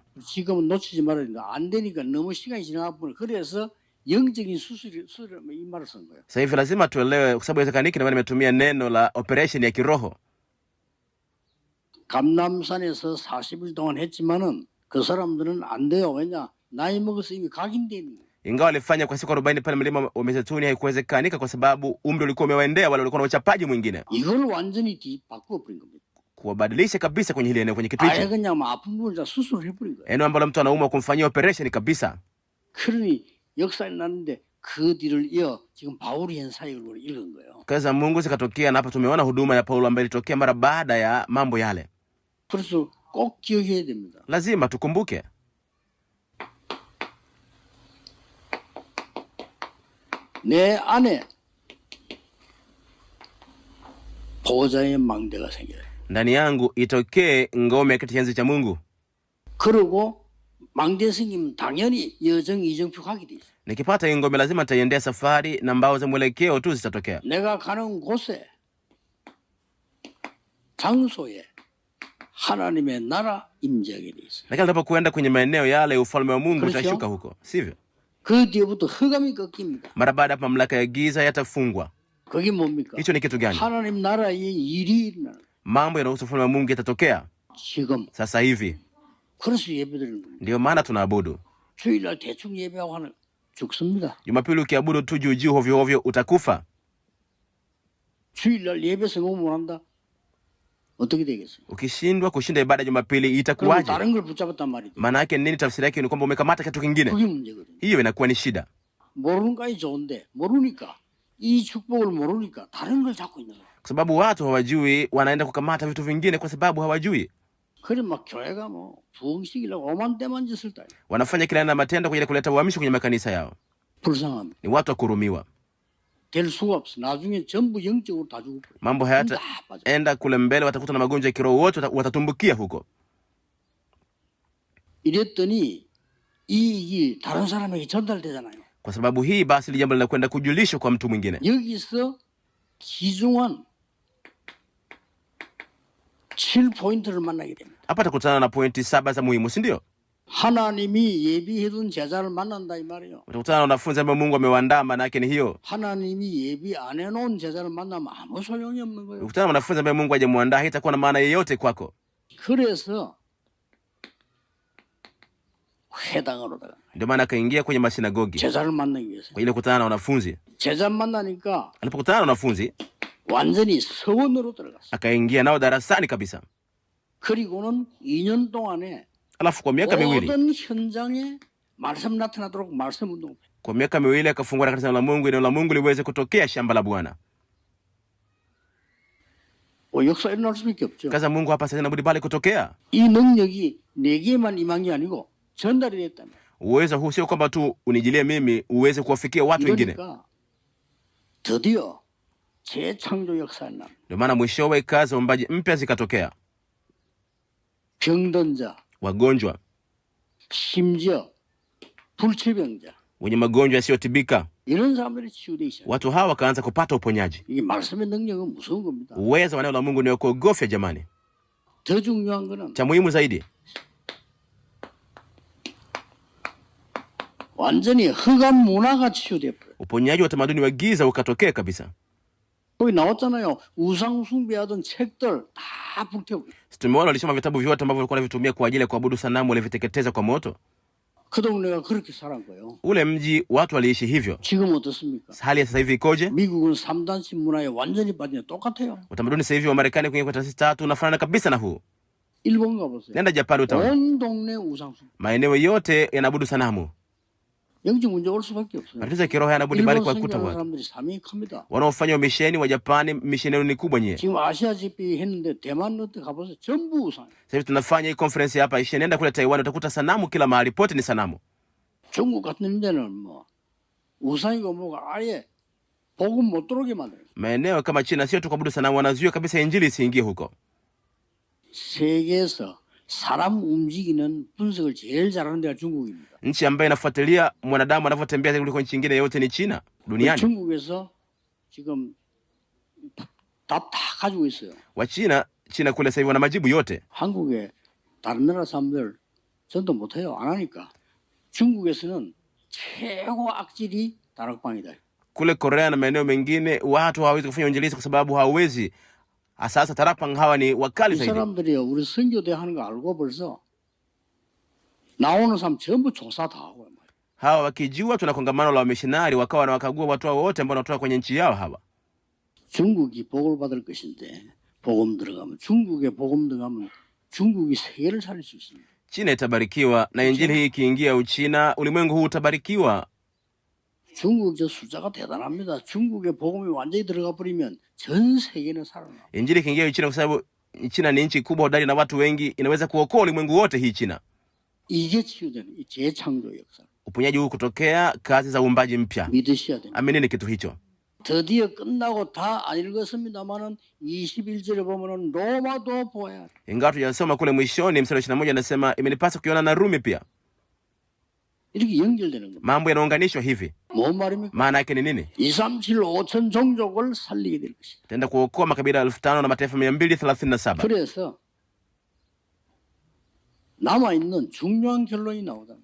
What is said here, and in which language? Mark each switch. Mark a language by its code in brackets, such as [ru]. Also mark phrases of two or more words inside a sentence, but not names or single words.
[ko] 지금은 놓치지 말아야 된다. 안 되니까 너무 시간이 지나가고 그래서 영적인 수술을 이 말을 쓴 거예요. [sw] Sasa hivi lazima tuelewe, kwa sababu haiwezekaniki, na nimetumia neno la operation ya kiroho. [ko] 감남산에서 40일 동안 했지만은 그 사람들은 안 돼요. 왜냐? 나이 먹어서 이미 각인돼 있는 거예요. [sw] Ingawa walifanya kwa siku 40 pale mlima wa Mizeituni, haikuwezekanika kwa sababu umri ulikuwa umewaendea wale walikuwa na uchapaji mwingine. [ko] 이걸 완전히 바꾸어 버린 겁니다. [sw] Kuwabadilisha kabisa kwenye hili eneo, kwenye kitu [ko] 아예 [sw] hicho. [ko] 그냥 아픈 부분을 다 수술을 해버린 거예요. [sw] Eneo ambalo mtu anaumwa kumfanyia operation kabisa. [ko] 그러니 역사에 났는데 그 뒤를 이어 지금 바울이 한 사역을 읽은 거예요. [sw] Kazi za Mungu zikatokea, na hapa tumeona huduma ya Paulo ambayo ilitokea mara baada ya mambo yale. [ko] 그래서 꼭 기억해야 됩니다. [sw] Lazima tukumbuke. [ko] 내 안에 보호자의 망대가 생겨요. [sw] Ndani yangu itokee ngome ya kiti cha enzi cha Mungu. [ko] 그리고 망대 생기면 당연히 여정 이정표 가게 돼 있어요. [sw] Nikipata hii ngome lazima nitaiendea safari, na mbao za mwelekeo tu zitatokea. [ko] 내가 가는 곳에 장소에 하나님의 나라 임재하게 돼 있어요. [sw] Lakini ninapokwenda kwenye maeneo yale, ufalme wa Mungu [ko] 그렇죠? [sw] utashuka huko, sivyo? [ko] 그 뒤부터 흑암이 꺾입니다. [sw] Mara baada ya mamlaka ya giza yatafungwa. [ko] 그게 뭡니까? [sw] Hicho ni kitu gani? [ko] 하나님 나라의 일이 일어나는 [sw] Mambo yanayohusu ufalme wa Mungu yatatokea [ko] 지금. [sw] sasa hivi. [ko] 그래서 예배드리는 겁니다. [sw] Ndio maana tunaabudu. [ko] 주일날 대충 예배하고 하는 죽습니다. [sw] Jumapili ukiabudu tu juu juu hovyo hovyo utakufa. [ko] 주일날 예배 성공 못한다? 어떻게 되겠어요? [sw] Ukishindwa kushinda ibada Jumapili [ko] 그럼 [sw] itakuwaje? [ko] 다른 걸 붙잡았단 말이죠. [sw] Maana yake nini? Tafsiri yake ni kwamba umekamata kitu kingine. [ko] 그게 문제거든요. [sw] Hiyo inakuwa ni shida. [ko] 모르는 까지 좋은데 모르니까 이 축복을 모르니까 다른 걸 잡고 있는 거예요. [sw] Kwa sababu watu hawajui, wanaenda kukamata vitu vingine kwa sababu hawajui. [ko] 그래 막 교회가 뭐 부흥식이라고 오만때만 짓을 다 [sw] Wanafanya kila aina ya matendo kwa ajili ya kuleta uhamisho kwenye makanisa yao. [ko] 불쌍합니다. [sw] Ni watu wa kurumiwa. [ko] 될 수가 없어. 나중에 전부 영적으로 다 죽고 [sw] Mambo [ko] 다 빠져. [sw] hayataenda kule mbele, watakuta na magonjwa ya kiroho, wote watatumbukia huko. [ko] 이랬더니 이 다른 사람에게 전달되잖아요. [sw] Kwa sababu hii basi ile jambo linakwenda kujulishwa kwa mtu mwingine. [ko] 여기서 기중한 7포인트를 만나게 됩니다. [sw] Hapa tutakutana na pointi 7 za muhimu, si ndio? [ko] 하나님이 예비해둔 제자를 만난다 이 말이에요. [sw] Utakutana na wanafunzi ambao Mungu amewaandaa, maana yake ni hiyo. [ko] 하나님이 예비 안 해놓은 제자를 만나면 아무 소용이 없는 거예요. [sw] Ukutana na wanafunzi ambao Mungu hajamuandaa, haitakuwa na maana yoyote kwako. [ko] 그래서 회당으로다가 [sw] Ndio maana akaingia kwenye masinagogi [ko] 제자를 만나기 위해서. [sw] kwa ajili ya kukutana na wanafunzi. [ko] 제자 만나니까 [sw] Alipokutana na wanafunzi, [ko] 완전히 서원으로 들어갔어. [sw] akaingia nao darasani kabisa. [ko] 그리고는 2년 동안에 [sw] Alafu kwa miaka miwili, [ko] 모든 현장에 말씀 나타나도록 말씀 운동. [sw] kwa miaka miwili akafungua kanisa la Mungu, neno la Mungu liweze kutokea shamba la Bwana. [ko] 역사 일어날 수밖에 없죠. [sw] Kazi ya Mungu hapa sasa inabudi pale kutokea. [ko] 이 능력이 내게만 임한 게 아니고 전달이 됐다면. [sw] Uwezo huu sio kwamba tu unijilie mimi, uweze kuwafikia watu wengine. [ko] 그러니까 드디어 재창조 역사에 나. [sw] Ndio maana mwishowe kazi za uumbaji mpya zikatokea. [ko] 병든 자, [sw] Wagonjwa, [ko] 심지어 불치병자, [sw] wenye magonjwa yasiyotibika, [ko] 이런 사람들이 치유되기 시작. [sw] watu hawa wakaanza kupata uponyaji. [ko] 이게 말씀의 능력은 무서운 겁니다. [sw] Uwezo wa neno la Mungu ni wa kuogofya jamani. [ko] 더 중요한 거는 [sw] Cha muhimu zaidi, [ko] 완전히 흑암 문화가 치유돼 버려. [sw] uponyaji wa tamaduni wa giza ukatokea kabisa. [ko] 거기 나왔잖아요. 우상 숭배하던 책들 다 불태우고. [sw] Tumeona walisoma vitabu vyote ambavyo walikuwa wanavitumia kwa ajili ya kuabudu sanamu, waliviteketeza kwa moto. [ko] 그 동네가 그렇게 살은 거예요. [sw] Ule mji watu waliishi hivyo. [ko] 지금 어떻습니까? [sw] Hali ya sasa hivi ikoje? [ko] 미국은 3단식 문화에 완전히 빠지네. 똑같아요. [sw] Utamaduni sasa hivi wa Marekani kuingia kwa taasisi tatu unafanana kabisa na huu. [ko] 일본 가보세요. [sw] Nenda Japan utaona [ko] 온 동네 우상숭. [sw] maeneo yote yanaabudu sanamu. [ko] 영적 문제 올 수밖에 없어요. [sw] Matatizo ya kiroho yanabudi bali 일본 kuwakuta [ko] 선교하는 [sw] watu [ko] 사람들이 사명이 큽니다. [sw] wanaofanya umisheni wa Japani. Misheni yenu ni kubwa nyie. [ko] 지금 아시아 집회 했는데 대만 어디 가보세요. 전부 우상. [sw] Sasa hivi tunafanya hii conference hapa Asia, nenda kule Taiwan utakuta sanamu kila mahali, pote ni sanamu. [ko] 중국 같은 데는 뭐 우상이고 뭐가 아예 복음 못 들어오게 만들어요. [sw] Maeneo kama China sio tu kuabudu sanamu, wanazuia kabisa injili isiingie huko. [ko] 세계에서 사람 움직이는 분석을 제일 잘하는 데가 중국입니다. [sw] Nchi ambayo inafuatilia mwanadamu anavyotembea kuliko nchi nyingine yote ni China duniani. [ko] 중국에서 지금 답 다 가지고 있어요. [sw] Wa China kule sasa hivi wana majibu yote. [ko] 한국에 다른 나라 사람들 전도 못해요. 안 하니까. 중국에서는 최고 악질이 다락방이다. [sw] Kule Korea na maeneo mengine watu hawawezi kufanya injili kwa sababu hawawezi. Sasa Tarapang hawa ni wakali [ko] 이 [sw] zaidi. [ko] 사람들이요, 우리 선교대 하는 거 알고 벌써 나오는 사람 전부 조사 다 하고요. [sw] Hawa wakijua tuna kongamano la wamishinari, wakawa na wakagua watu hao wote ambao wanatoka kwenye nchi yao hawa. [ko] 중국이 복을 받을 것인데 복음 들어가면 중국에 복음 들어가면 중국이 세계를 살릴 수 있습니다. [sw] China itabarikiwa na injili hii ikiingia Uchina, ulimwengu huu utabarikiwa. [ko] 중국 저 숫자가 대단합니다. 중국에 복음이 완전히 들어가 버리면 전 세계는 살아나. [sw] Injili ikiingia Uchina kwa sababu China ni nchi kubwa hodari na watu wengi, inaweza kuokoa ulimwengu wote hii China. [ko] 이게 치유되는 이 재창조 역사. [sw] Uponyaji huu kutokea kazi za uumbaji mpya. [ko] 믿으셔야 됩니다. [sw] Aminini kitu hicho. [ko] 드디어 끝나고 다 안 읽었습니다만은 21절에 보면은 로마도 보아야 돼. [sw] Ingawa tujasoma kule mwishoni mstari 21 anasema imenipasa kuiona na Rumi pia. [ko] 이렇게 연결되는 겁니다. [sw] Mambo yanaunganishwa hivi. [ko] 뭔 말입니까? [sw] Maana yake ni nini? [ko] 237 5천 종족을 살리게 될 것이다. [sw] Tenda kuokoa makabila 5,000 na mataifa 237. [ko] 그래서 남아 있는 중요한 결론이 나오잖아.